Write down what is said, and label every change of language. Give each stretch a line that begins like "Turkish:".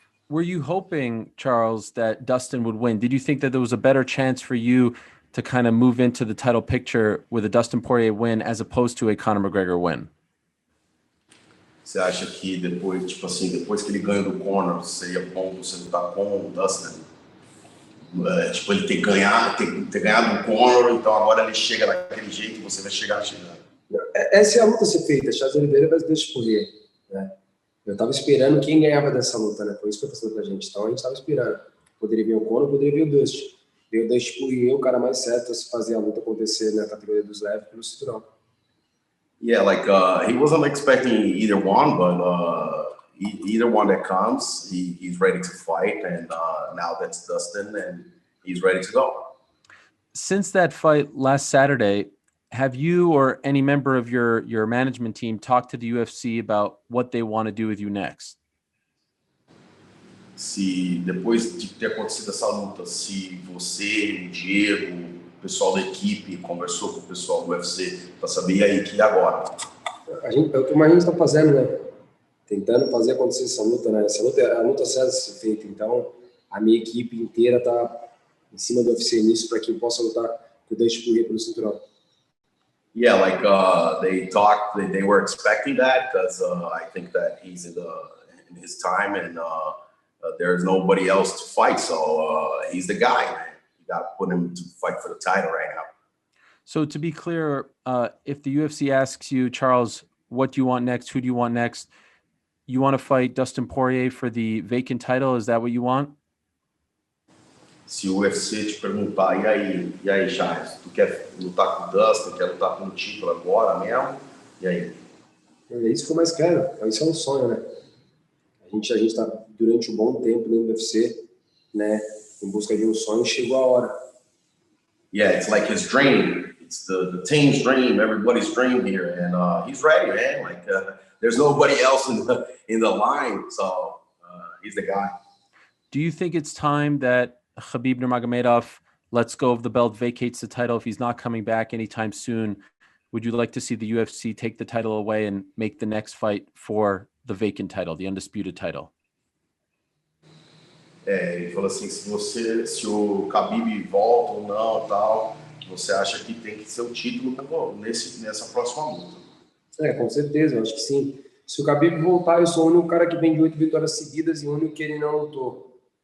English: Were you hoping, Charles, that Dustin would win? Did you think that there was a better chance for you to kind of move into the title picture with a Dustin Poirier win as opposed to a Conor McGregor win?
Portuguese: Você acha que depois que ele ganha do Conor, seria bom você lutar com o Dustin? Tipo, ele ter ganhado do Conor, então agora ele chega daquele jeito e você vai chegar chegando. Essa é a luta a ser feita, Charles Oliveira versus Poirier, né? Eu tava esperando quem ganhava dessa luta, né? Por isso que eu falei pra gente. Então a gente tava esperando. Poderia vir o Conor, poderia vir o Dustin. Veio o Dustin Poirier, o cara mais certo a se fazer a luta acontecer na categoria dos leves pelo cinturão.
English: Yeah, he wasn't expecting either one, but either one that comes, he's ready to fight, and now that's Dustin, and he's ready to go. Since that fight last Saturday, have you or any member of your management team talked to the UFC about what they want to do with you next?
Portuguese: Se depois de ter acontecido essa luta, se você, o Diego, o pessoal da equipe conversou com o pessoal do UFC para saber e aí que agora? É o que a gente está fazendo, né? Tentando fazer acontecer essa luta, né? Essa luta é a luta certa a ser feita. Então, a minha equipe inteira está em cima do UFC nisso para que eu possa lutar com o Dustin Poirier pelo cinturão.
English: Yeah, they talked. They were expecting that because I think that he's in his time, and there's nobody else to fight. So he's the guy, man. You got to put him to fight for the title right now. So to be clear, if the UFC asks you, Charles, what do you want next? Who do you want next? You want to fight Dustin Poirier for the vacant title? Is that what you want?
Portuguese: Se o UFC te perguntar, e aí, Charles, tu quer lutar com o Dustin, quer lutar com o título agora mesmo? E aí? É isso que eu mais quero. Isso é um sonho, né? A gente está durante um bom tempo no UFC, né? Em busca de um sonho, chegou a hora.
English: Yeah, it's like his dream. It's the team's dream, everybody's dream here, and he's ready, man. There's nobody else in the line, so he's the guy. Do you think it's time that Khabib Nurmagomedov lets go of the belt, vacates the title if he's not coming back anytime soon? Would you like to see the UFC take the title away and make the next fight for the vacant title, the undisputed title?
Portuguese: Ele falou assim, se o Khabib volta ou não, tal, você acha que tem que ser o título nessa próxima luta? Com certeza, eu acho que sim. Se o Khabib voltar, eu sou o único cara que vem de 8 vitórias seguidas e o único que ele não lutou.